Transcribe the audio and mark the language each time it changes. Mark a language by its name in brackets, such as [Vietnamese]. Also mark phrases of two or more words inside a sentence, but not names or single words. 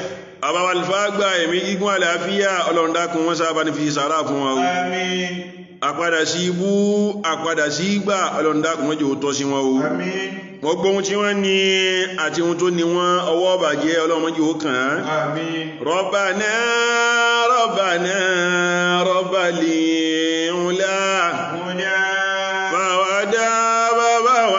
[Yoruba] àbáwà alfagba ẹ̀mí gígùn àlàáfíà ọlọ́run dákun wọ́n sábà ní fi sàárà fún wa àmín àpadà sí ibú àpadà sí ìgbà ọlọ́run dákun wọ́n jẹ́ òótọ́ sí wọn o àmín gbogbo ohun tí wọ́n ní àti ohun tó ní wọ́n ọwọ́ bàjẹ́ ọlọ́run jẹ́ ó kàn án àmín [Arabic] ربنا ربنا ربي لي [Yoruba] ula fàwádà bàbá wa